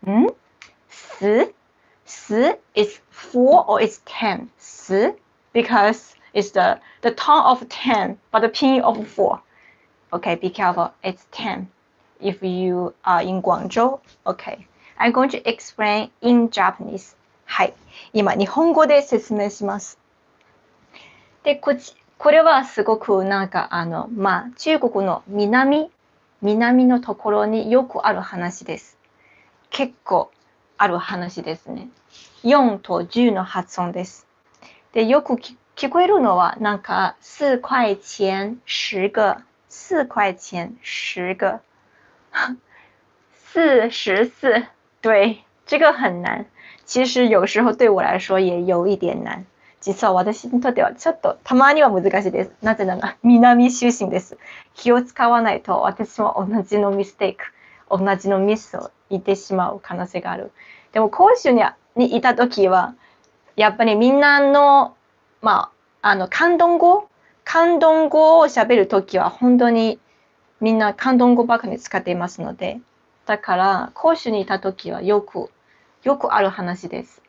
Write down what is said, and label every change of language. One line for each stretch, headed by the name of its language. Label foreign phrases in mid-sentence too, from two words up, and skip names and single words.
English: 10 is 4 or it's 10. 10 because it's the tone of 10, but the pinyin of 4. Okay, be careful. It's 10 if you are in Guangzhou. Okay, I'm going to explain in Japanese.
Japanese: はい、今日本語で説明します。で、これはすごくなんか中国の南のところによくある話です。結構ある話ですね。4と10の発音です。で、よく聞こえるのはなんか
Chinese: 4 块钱10个4块钱10个44，对，这个很難。其實有時候對我來說也有一點難。
Japanese: 実は私にとってはちょっとたまには難しいです。なぜなら南出身です。気を使わないと私も同じのミスを言ってしまう可能性がある。でも広州にいた時はやっぱりみんなの広東語を喋る時は本当にみんな広東語ばかり使っていますので、だから広州にいた時はよくある話です。